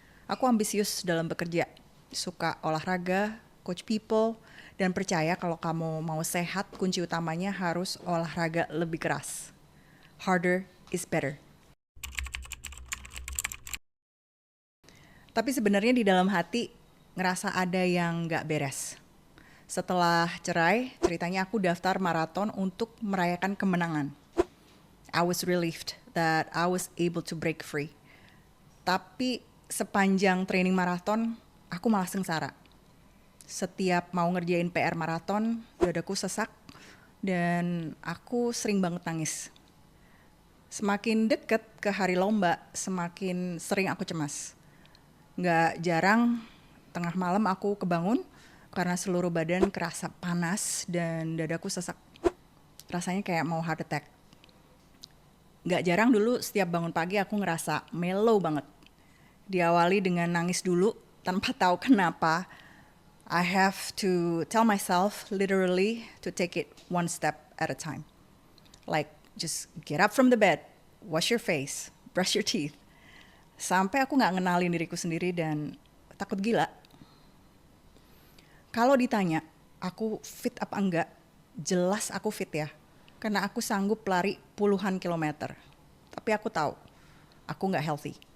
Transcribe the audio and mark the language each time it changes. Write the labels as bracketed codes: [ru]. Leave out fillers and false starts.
[id] Aku ambisius dalam bekerja, suka olahraga, [en] coach people, [id] dan percaya kalau kamu mau sehat, kunci utamanya harus olahraga lebih keras. [en] Harder is better. [id] Tapi sebenarnya di dalam hati ngerasa ada yang gak beres. Setelah cerai, ceritanya aku daftar maraton untuk merayakan kemenangan. [en] I was relieved that I was able to break free. [id] Tapi sepanjang training maraton, aku malah sengsara. Setiap mau ngerjain PR maraton, dadaku sesak dan aku sering banget nangis. Semakin deket ke hari lomba, semakin sering aku cemas. Nggak jarang, tengah malam aku kebangun, karena seluruh badan kerasa panas dan dadaku sesak. Rasanya kayak mau heart attack. Gak jarang dulu setiap bangun pagi aku ngerasa mellow banget. Diawali dengan nangis dulu tanpa tahu kenapa. [en] I have to tell myself literally to take it one step at a time. Like just get up from the bed, wash your face, brush your teeth. [id] Sampai aku gak ngenalin diriku sendiri dan takut gila. Kalau ditanya, aku fit apa enggak? Jelas aku fit ya. Karena aku sanggup lari puluhan kilometer. Tapi aku tahu, aku nggak healthy.